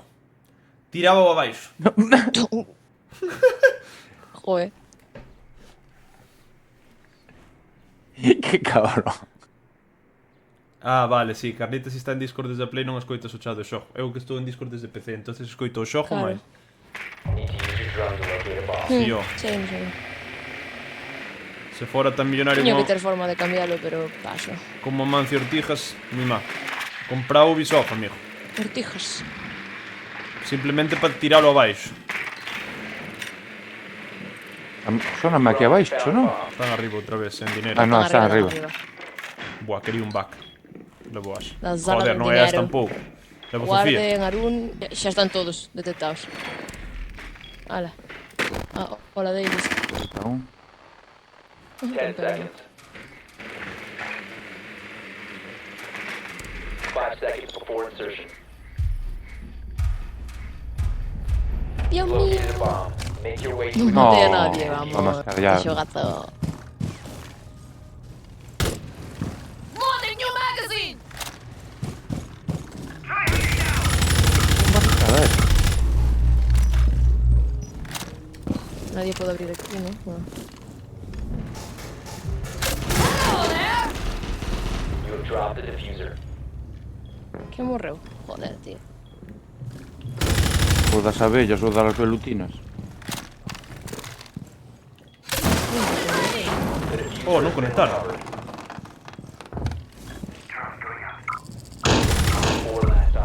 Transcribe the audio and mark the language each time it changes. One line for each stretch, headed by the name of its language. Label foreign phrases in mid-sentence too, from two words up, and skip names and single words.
Galician: Tiraba o abaixo. Joder. Que cabrón. Ah, vale, sí, Carlita si está en Discord desde a Play non escoitas o chat do xogo. Eu que estou en Discord desde PC, entonces escoito o xogo Claro. máis.
English: Need to use your drone to locate a bomb.
Galician: Tío, Sí, sí. se fora tan millonario Teño como, que ter forma de cambiarlo, pero paso. como Mancio Ortijas, mima. Compra Ubisoft, amigo. Ortijas. Simplemente para tiralo abaixo. Sóname aquí abaixo, non? Están arriba outra vez, en dinero. Ah, no, está Están arriba. Buah, quería un back. Levo as.
Spanish: La sala
Galician: Joder,
Spanish: del
Galician: non é as
Spanish: dinero.
Galician: tampouco. Levo Sofía. Guarden, Arun, xa están todos detectados. Ala. Ah, hola Davis. Entón,
English: 10 seconds. 5 seconds before insertion.
Spanish: Dios mío.
English: Located a bomb. Make your way to
Galician: Non
English: it.
Galician: maté a
Spanish: No, nadie, vamos. vamos a cargar.
Galician: Que xogazo.
English: Loading new magazine!
Galician: a ver. Nadie pode abrir aquí, ¿no? Bueno.
English: Hello there! You have dropped the diffuser.
Galician: Que morreu? Joder, tío. O das abellas ou das velutinas. Oh, non conectaron.
English: 4 last op.